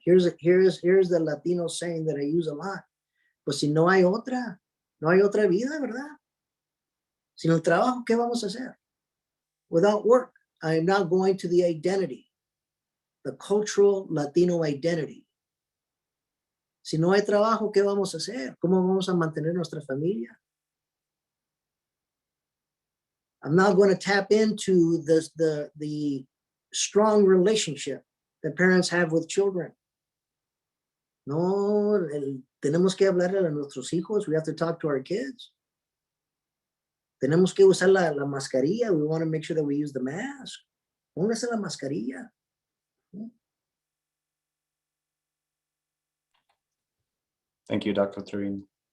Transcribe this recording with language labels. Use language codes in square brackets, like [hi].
[en] Here's the Latino saying that I use a lot. [es] Pues si no hay otra vida, ¿verdad? Sin el trabajo, ¿qué vamos a hacer? [en] Without work, I am not going to the identity, the cultural Latino identity. [es] Si no hay trabajo, ¿qué vamos a hacer? ¿Cómo vamos a mantener nuestra familia? [en] I'm not going to tap into the strong relationship that parents have with children. [es] No, tenemos que hablarle a nuestros hijos. [en] We have to talk to our kids. [es] Tenemos que usar la mascarilla. [en] We want to make sure that we use the mask. [es] Póngase la mascarilla. [en] Thank you, Dr. Treviño.